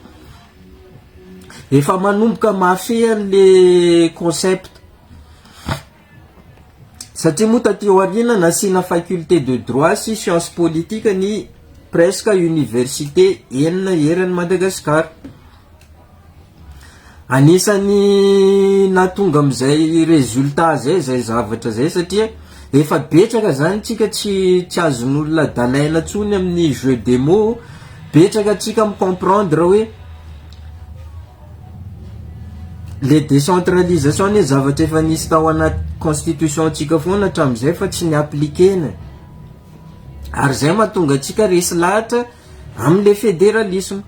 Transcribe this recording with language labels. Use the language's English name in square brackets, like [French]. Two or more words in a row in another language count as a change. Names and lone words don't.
[Malagasy] efa manomboka mafehan [French] le concept, [Malagasy] satria moa taty aoriana nasina [French] faculté de droit [Malagasy] sy [French] science politique [Malagasy] ny [French] presque université [Malagasy] enina eran'ny Madagasikara. Anisany natonga amizay résultat zay zavatra zay, satria efa betraka zany tsika tsy azon'olona dalaina tsony amin'ny [French] jeu des mots, [Malagasy] betraka tsika micomprendre hoe le décentralisation ny zavatra efa nisy tao anaty constitution tsika foana hatramizay fa tsy ny appliquena, ary zay mahatonga tsika resy lahatra amle fédéralisme.